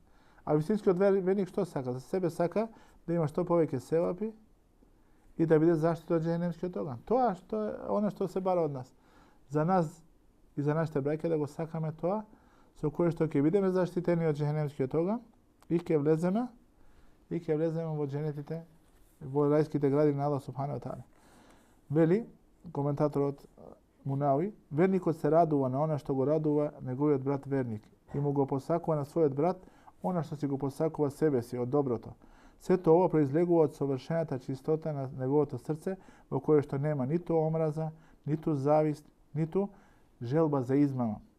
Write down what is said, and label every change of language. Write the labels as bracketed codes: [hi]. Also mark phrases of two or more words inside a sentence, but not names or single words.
[mk] А вистинскиот верник што сака? За себе сака да има што повеќе севапи и да биде заштита од џехенемскиот оган. Тоа што е оно што се бара од нас. За нас и за нашите браќа да го сакаме тоа со кое што ќе бидеме заштитени од џехенемскиот оган и ќе влеземе во дженетите, во рајските гради на Аллах [ar] سبحانه وتعالى. [mk] Вели коментаторот Мунауи, верникот се радува на она што го радува неговиот брат верник и му го посакува на својот брат она што си го посакува себе си од доброто. Сето ова произлегува од совршената чистота на неговото срце, во кое што нема ниту омраза, ниту завист, ниту желба за измама.